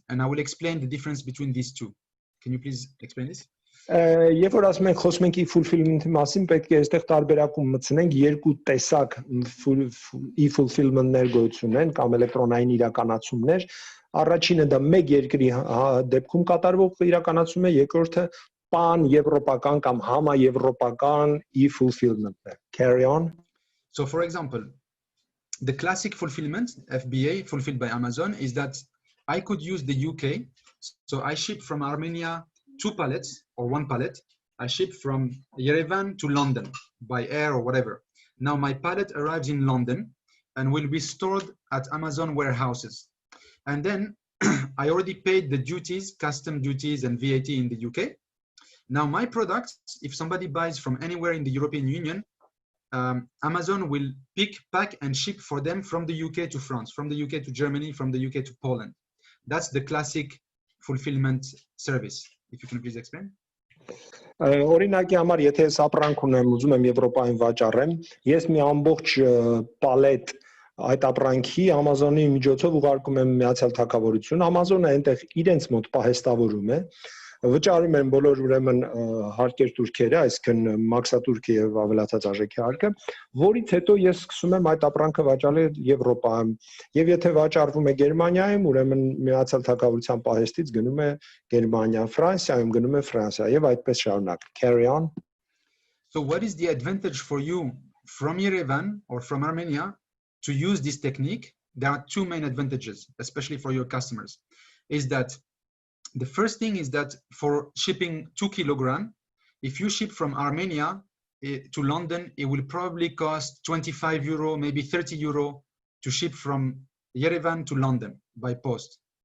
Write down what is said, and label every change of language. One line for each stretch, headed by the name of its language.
English: And I will explain the difference between these two. Can you please explain this?
Armenian: Երբ որ ասում ենք խոսում ենք e-fulfillment-ի մասին, պետք է այստեղ տարբերակում մտցնենք երկու տեսակ e-fulfillment-ներ գոյություն են կամ էլեկտրոնային իրականացումներ։ Առաջինը դա մեկ երկրի դեպքում կատարվող իրականացում է, երկրորդը pan-եվրոպական կամ համաեվրոպական e-fulfillment-ն է։
English: Carry on. So for example, the classic fulfillment, FBA, fulfilled by Amazon, is that I could use the UK. So I ship from Armenia 2 pallets or 1 pallet, I ship from Yerevan to London by air or whatever. Now my pallet arrives in London and will be stored at Amazon warehouses. And then I already paid the duties, custom duties and VAT in the UK. Now my products, if somebody buys from anywhere in the European Union, Amazon will pick, pack and ship for them from the UK to France, from the UK to Germany, from the UK to Poland. That's the classic fulfillment service. If you can please explain.
Armenian: Օրինակի համար եթե ես ապրանք ունեմ, ուզում եմ Եվրոպային վաճառեմ, ես մի ամբողջ պալետ այդ ապրանքի Amazon-ի միջոցով ուղարկում եմ Միացյալ Թագավորություն, Amazon-ը այնտեղ իրենց մոտ պահեստավորում է, վճարում են բոլոր ուրեմն հարկեր турքերը, այսինքն մաքսատուրքը եւ ավելացած արժեքի հարկը, որից հետո ես սկսում եմ այդ ապրանքը վաճառել Եվրոպայում, եւ եթե վաճառվում է Գերմանիայում, ուրեմն Միացյալ Թագավորության պահեստից գնում է Գերմանիա, Ֆրանսիայում գնում է Ֆրանսիա եւ այդպես շարունակ.
English: Carry on. So what is the advantage for you from Yerevan or from Armenia to use this technique? There are two main advantages, especially for your customers, is that the first thing is that for shipping 2 kilograms, if you ship from Armenia to London, it will probably cost 25 euro, maybe 30 euro to ship from Yerevan to London by post.